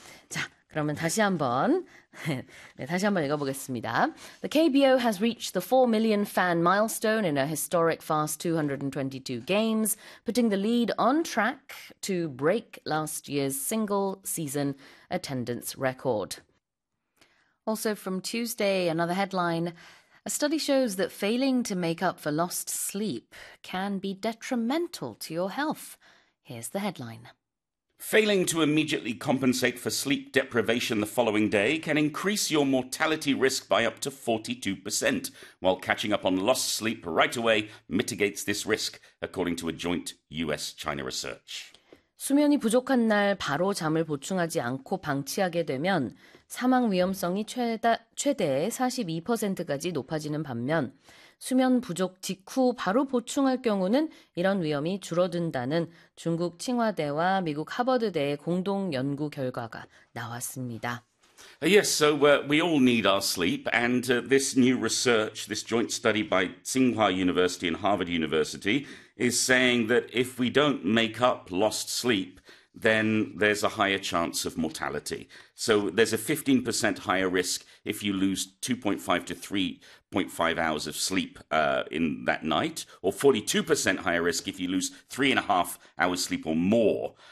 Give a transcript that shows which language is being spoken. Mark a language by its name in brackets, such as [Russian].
[Korean] 자, 그러면 다시 한번 읽어보겠습니다. [English] The KBO has reached the 4 million fan milestone in a historic fast 222 games, putting the lead on track to break last year's single season attendance record. Also from Tuesday, another headline. A study shows that failing to make up for lost sleep can be detrimental to your health. Here's the headline. Failing to immediately compensate for sleep deprivation the following day can increase your mortality risk by up to 42%, while catching up on lost sleep right away mitigates this risk, according to a joint US-China research. [Korean] 수면이 부족한 날 바로 잠을 보충하지 않고 방치하게 되면 사망 위험성이 최대 42%까지 높아지는 반면 수면 부족 직후 바로 보충할 경우는 이런 위험이 줄어든다는 중국 칭화대와 미국 하버드대의 공동 연구 결과가 나왔습니다. [English] Yes, so we all need our sleep, and this new research, this joint study by Tsinghua University and Harvard University, is saying that if we don't make up lost sleep, then there's a higher chance of mortality. So there's a 15% higher risk if you lose 2.5 to 3.5 hours of sleep in that night, or 42% higher risk if you lose 3.5 hours sleep or more.